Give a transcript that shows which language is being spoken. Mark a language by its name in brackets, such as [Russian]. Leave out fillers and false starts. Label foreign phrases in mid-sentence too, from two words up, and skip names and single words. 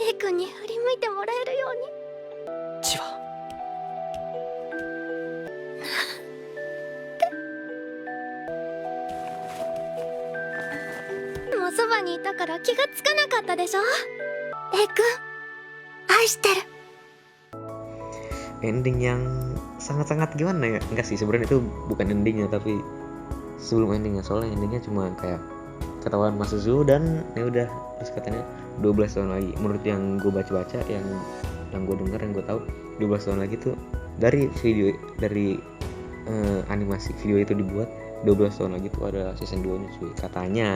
[Japanese] A 君に振り向いてもらえるように。千葉。もうそばにいたから気がつかなかったでしょ。A 君愛してる。 [Indonesian] Ending yang sangat-sangat gimana ya, enggak sih sebenarnya itu bukan endingnya, tapi sebelum endingnya, soalnya endingnya cuma kayak ketahuan Mas Suzu dan ya udah, terus katanya 12 tahun lagi. Menurut yang gue baca-baca, yang gue dengar, yang gue tahu, 12 tahun lagi tuh dari video, dari animasi video itu dibuat 12 tahun lagi tuh ada season 2 nya cuy katanya.